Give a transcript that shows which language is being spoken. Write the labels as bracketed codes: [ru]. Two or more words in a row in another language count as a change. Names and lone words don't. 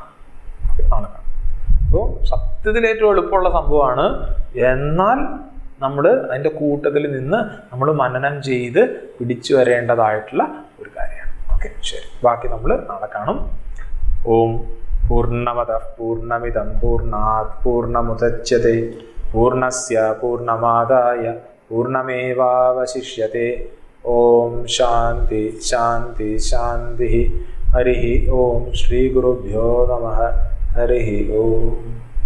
[ml] നാളെ കാണാം. അപ്പോൾ സത്യത്തിൽ ഏറ്റവും എളുപ്പമുള്ള സംഭവമാണ്. എന്നാൽ നമ്മൾ അതിൻ്റെ കൂട്ടത്തിൽ നിന്ന് നമ്മൾ മനനം ചെയ്ത് പിടിച്ചു വരേണ്ടതായിട്ടുള്ള ഒരു കാര്യമാണ്. ഓക്കെ, ശരി. ബാക്കി നമ്മൾ നാളെ കാണും. [sa] ഓം പൂർണ്ണമദഃ പൂർണ്ണമിദം പൂർണ്ണാത് പൂർണ്ണമുദച്യതേ പൂർണ്ണസ്യ പൂർണ്ണമാദായ പൂർണ്ണമേവാവശിഷ്യത്തെ. ഓം ശാന്തി ശാന്തി ശാന്തി. ഹരി ഓം. ശ്രീ ഗുരുഭ്യോ നമഃ. ഹരി ഓം.